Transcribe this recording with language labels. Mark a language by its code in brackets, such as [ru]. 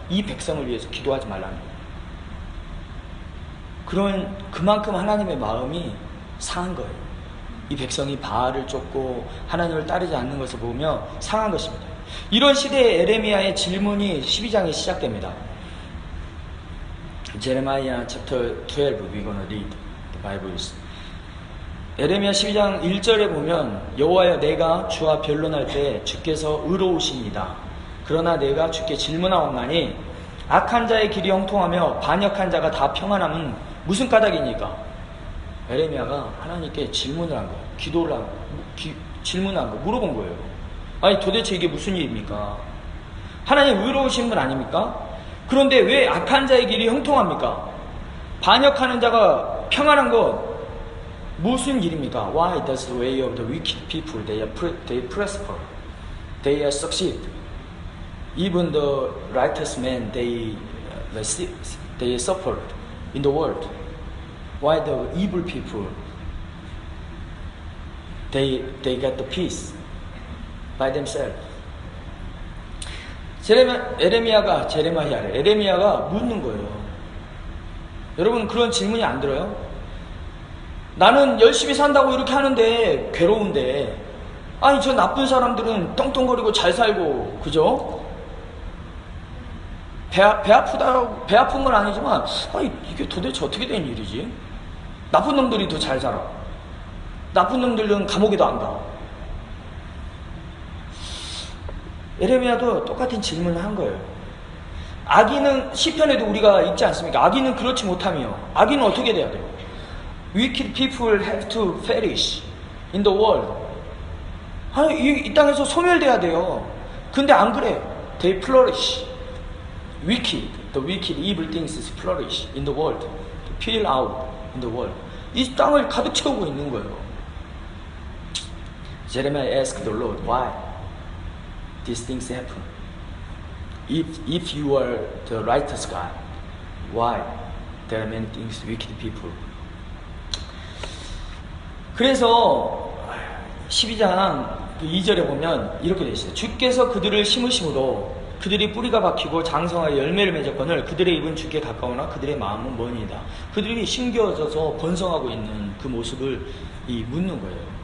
[ko] 이 백성을 위해서 기도하지 말라는 거예요. 그만큼 하나님의 마음이 상한 거예요. 이 백성이 바알을 쫓고 하나님을 따르지 않는 것을 보며 상한 것입니다. 이런 시대에 에레미야의 질문이 12장에 시작됩니다. [en] Jeremiah chapter 12, we're gonna read the Bible. [ko] 에레미야 12장 1절에 보면 여호와여 내가 주와 변론할 때 주께서 의로우십니다. 그러나 내가 주께 질문하옵나니 악한 자의 길이 형통하며 반역한 자가 다 평안함은 무슨 까닭이니까? 에레미야가 하나님께 질문을 한 거예요. 기도를 한 거예요. 질문을 한 거예요. 물어본 거예요. 아니 도대체 이게 무슨 일입니까? 하나님 의로우신 분 아닙니까? 그런데 왜 악한 자의 길이 형통합니까? 반역하는 자가 평안한 것 무슨 일입니까? [en] Why does the way of the wicked people they prosper, they succeed? Even the righteous men they suffered in the world. Why the evil people they get the peace by themselves? [ko] 에레미야가 묻는 거예요. 여러분 그런 질문이 안 들어요? 나는 열심히 산다고 이렇게 하는데 괴로운데, 아니 저 나쁜 사람들은 떵떵거리고 잘 살고, 그죠? 배 아픈 건 아니지만 아니 이게 도대체 어떻게 된 일이지? 나쁜 놈들이 더 잘 살아. 나쁜 놈들은 감옥에도 안 가. 에레미야도 똑같은 질문을 한 거예요. 악인은 시편에도 우리가 읽지 않습니까? 악인은 그렇지 못하며, 악인은 어떻게 돼야 돼요? [en] Wicked people have to perish in the world. [ko] 아니, 이 땅에서 소멸돼야 돼요. 근데 안 그래. [en] They flourish. The wicked, evil things flourish in the world. Fill out in the world. [ko] 이 땅을 가득 채우고 있는 거예요. [en] Jeremiah asked the Lord, why these things happen? If you are the righteous God, why there are many things, wicked people? [ko] 그래서 12장 2절에 보면 이렇게 되어 있어요. 주께서 그들을 심으심으로 그들이 뿌리가 박히고 장성하여 열매를 맺었거늘 그들의 입은 주께 가까우나 그들의 마음은 머니이다. 그들이 심겨져서 번성하고 있는 그 모습을 묻는 거예요.